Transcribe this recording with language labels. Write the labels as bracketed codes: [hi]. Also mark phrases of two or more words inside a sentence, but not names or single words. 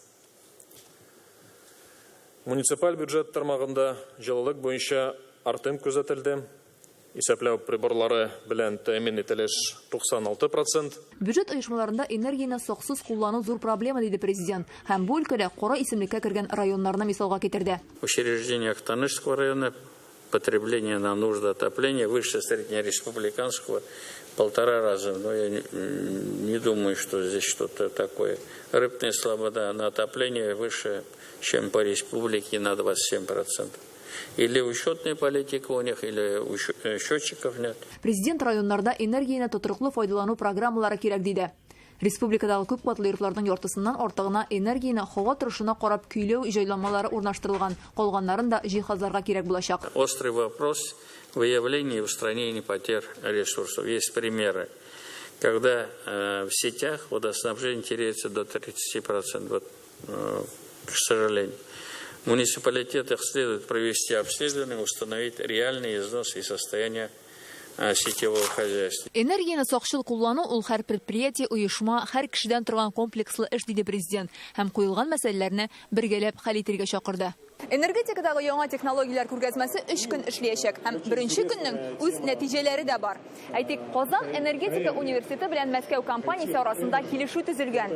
[tt] Муниципаль бюджет тармагында җылылык буенча артым күзәтелде. Исәпләү приборлары белән тәэмин ителеш 96%. Бюджет оешмаларында энергияны саксыз куллану зур проблема, диде президент. Һәм бу өлкәдә кара исемлеккә кергән районнарны мисалга китерде. [ru] В учреждениях Танышского района потребление на нужды отопления выше среднереспубликанского 1,5 раза. Но я не думаю, что здесь что-то такое. Рыбная слобода на отопление выше, чем по республике на 27%. Или учетная политика у них, или счетчиков нет. [tt] Президент районнарда энергияны тотрыклы файдалану программалары кирәк диде. Республикадагы күп катлы йортларның яртысыннан артыгына энергияны һава торышына карап көйләү җайланмалары урнаштырылган. Калганнарын да җиһазларга кирәк булачак. [ru] Острый вопрос выявления и устранения потерь ресурсов. Есть примеры, когда в сетях водоснабжение теряется до 30%. Вот, к сожалению. В муниципалитетах следует провести обследование, установить реальный износ и состояние сетевого хозяйства. [tt] Энергияны сакчыл куллану ул һәр предприятие, оешма, һәр кешедән торган комплекслы эш, диде президент. Һәм куелган мәсьәләләрне бергәләп хәл итәргә чакырды. Энергетикадагы яңа технологиялар күргәзмәсе 3 көн эшләячәк һәм беренче көннең үз нәтиҗәләре дә бар. Әйтик, Казан энергетика университеты белән Мәскәү компаниясе арасында килешү төзелгән.